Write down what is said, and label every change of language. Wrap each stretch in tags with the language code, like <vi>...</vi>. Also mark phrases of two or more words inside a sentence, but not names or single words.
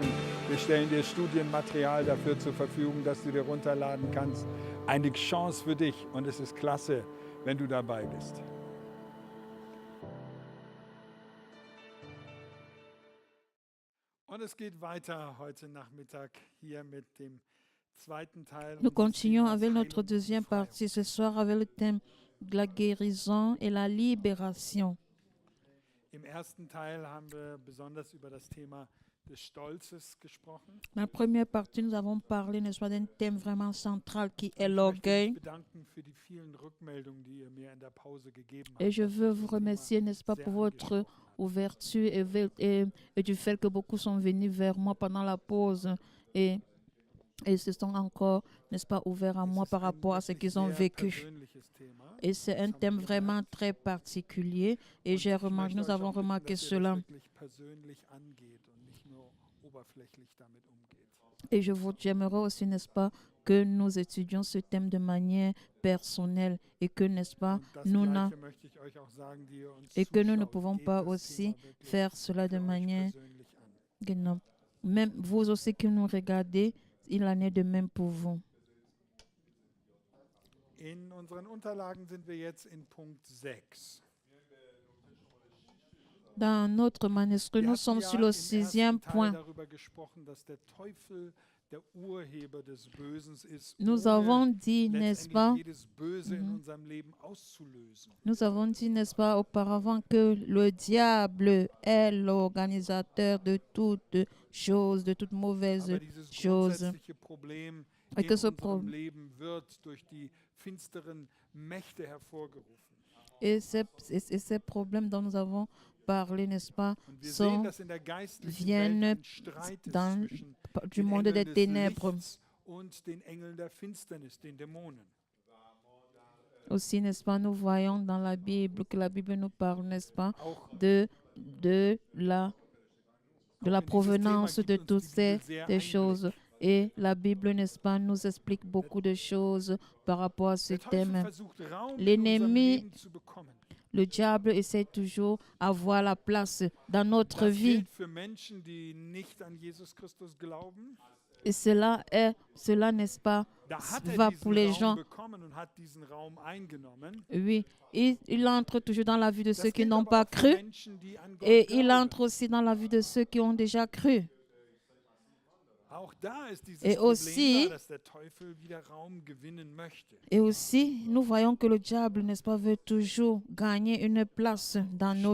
<de>Wir stellen dir Studienmaterial dafür zur Verfügung, dass du dir runterladen kannst. Eine Chance für dich und es ist klasse, wenn du dabei bist. Und es geht weiter heute Nachmittag hier mit dem zweiten Teil.</de> <fr>Nous</fr> <de>unseres</de> <fr>continuons</fr> <de>Themas</de> <fr>avec notre</fr> <de>Heilung und</de> <fr>deuxième</fr> <de>Befreiung.</de> <fr>partie ce soir avec le thème de la guérison et la libération.</fr> <de>Im ersten Teil haben wir besonders über das Thema des Stolzes gesprochen.</de> <fr>Dans la première partie, nous avons parlé, n'est-ce pas, d'un thème vraiment central qui est</fr> <de>Ich möchte mich</de> <fr>l'orgueil.</fr> <de>bedanken für die vielen Rückmeldungen, die ihr mir in der Pause gegeben habt.</de> <fr>Et je</fr> <de>dass</de> <fr>veux</fr> <de>euch</de> <fr>vous</fr> <de>das Thema</de> <fr>remercier, n'est-ce pas,</fr> <de>sehr</de> <fr>pour votre</fr> <de>angesprochen hat.</de> <fr>ouverture et du fait que beaucoup sont venus vers moi pendant la pause et se sont encore, n'est-ce pas, ouverts à</fr> <de>Es</de> <fr>moi</fr> <de>ist</de> <fr>par</fr> <de>ein</de> <fr>rapport à ce</fr> <de>wirklich</de> <fr>qu'ils ont</fr> <de>sehr</de> <fr>vécu.</fr> <de>persönliches Thema.</de> <fr>Et c'est un</fr> <de>Das haben</de> <fr>thème</fr> <de>wir</de> <fr>vraiment</fr> <de>gemerkt.</de> <fr>très particulier et</fr> <de>Und</de> <fr>j'ai</fr> <de>ich</de> <fr>remarqué,</fr> <de>möchte</de> <fr>nous</fr> <de>euch</de> <fr>avons</fr> <de>auch bitten,</de> <fr>remarqué</fr> <de>dass ihr</de> <fr>cela.</fr> <de>das wirklich persönlich angeht und nicht nur oberflächlich damit umgeht.</de> <fr>Et j'aimerais aussi, n'est-ce pas, que nous étudions ce thème de manière personnelle et que, n'est-ce pas,</fr> <de>Und das</de> <fr>nous,</fr> <de>Gleiche möchte ich euch auch sagen, die ihr uns</de> <fr>et que nous ne</fr> <de>zuschaut.</de> <fr>pouvons</fr> <de>Geht</de> <fr>pas</fr> <de>das</de> <fr>aussi</fr> <de>Thema wirklich</de> <fr>faire cela de</fr> <de>für euch</de> <fr>manière,</fr> <de>persönlich an. genau.</de> <fr>Même vous aussi qui nous regardez, il en est de même pour vous.</fr> <de>In unseren Unterlagen sind wir jetzt in Punkt 6.</de> <fr>Dans notre manuscrit,</fr> <de>Wir</de> <fr>nous</fr> <de>hatten</de> <fr>sommes</fr> <de>ja</de> <fr>sur le</fr> <de>im</de> <fr>6e</fr> <de>ersten Teil</de> <fr>point.</fr> <de>darüber gesprochen, dass der Teufel der Urheber des Bösen ist,</de> <fr>Nous</fr> <de>ohne</de> <fr>avons dit, n'est-ce</fr> <de>letztendlich</de> <fr>pas,</fr> <de>jedes Böse in unserem Leben auszulösen.</de> <fr>nous avons dit, n'est-ce pas, auparavant que le diable est l'organisateur de toutes choses, de toutes mauvaises</fr> <de>Aber dieses</de> <fr>choses.</fr> <de>grundsätzliche Problem</de> <fr>Et</fr> <de>in</de> <fr>que ce</fr> <de>unserem</de> <fr>problème</fr> <de>Leben wird durch die finsteren Mächte hervorgerufen.</de> <fr>et ces problèmes dont nous avons parlé, n'est-ce pas,</fr> <de>Und wir sehen,</de> <fr>sont,</fr> <de>dass in der geistlichen</de> <fr>viennent</fr> <de>Welt ein Streit ist</de> <fr>dans,</fr> <de>zwischen</de> <fr>du</fr> <de>den</de> <fr>monde des</fr> <de>Engeln des</de> <fr>ténèbres.</fr> <de>Lichts und den Engeln der Finsternis, den Dämonen.</de> <fr>Aussi, n'est-ce pas, nous voyons dans la Bible que la Bible nous parle, n'est-ce pas,</fr> <de>Auch,</de> <fr>de la</fr> <de>auch in dieses</de> <fr>provenance</fr> <de>Thema</de> <fr>de</fr> <de>gibt uns</de> <fr>toutes</fr> <de>die Bibel</de> <fr>ces</fr> <de>sehr</de> <fr>des choses.</fr> <de>Einblick.</de> <fr>Et la Bible, n'est-ce pas, nous explique beaucoup de choses par rapport à ce</fr> <de>Der Teufel</de> <fr>thème.</fr> <de>versucht Raum in unserem</de> <fr>L'ennemi,</fr> <de>Leben zu bekommen.</de> <fr>le diable essaie toujours d'avoir la place dans notre</fr> <de>Das</de> <fr>vie.</fr> <de>gilt für Menschen, die nicht an Jesus Christus glauben.</de> <fr>Et cela, n'est-ce pas,</fr> <de>Da hat</de> <fr>va</fr> <de>diesen</de> <fr>pour les</fr> <de>Raum</de> <fr>gens.</fr> <de>bekommen und hat diesen Raum eingenommen.</de> <fr>Oui, il entre toujours dans la vie de</fr> <de>Das</de> <fr>ceux qui</fr> <de>gilt</de> <fr>n'ont</fr> <de>aber</de> <fr>pas</fr> <de>auch für</de> <fr>cru</fr> <de>Menschen, die an Gott</de> <fr>et il</fr> <de>glauben.</de> <fr>entre aussi dans la vie de ceux qui ont déjà cru.</fr> <de>Auch da ist dieses</de> <fr>Et</fr> <de>Problem</de> <fr>aussi-</fr> <de>da, dass der Teufel wieder Raum gewinnen möchte.</de> <fr>Et aussi, nous voyons que le diable, n'est-ce pas, veut toujours gagner une place dans nos</fr>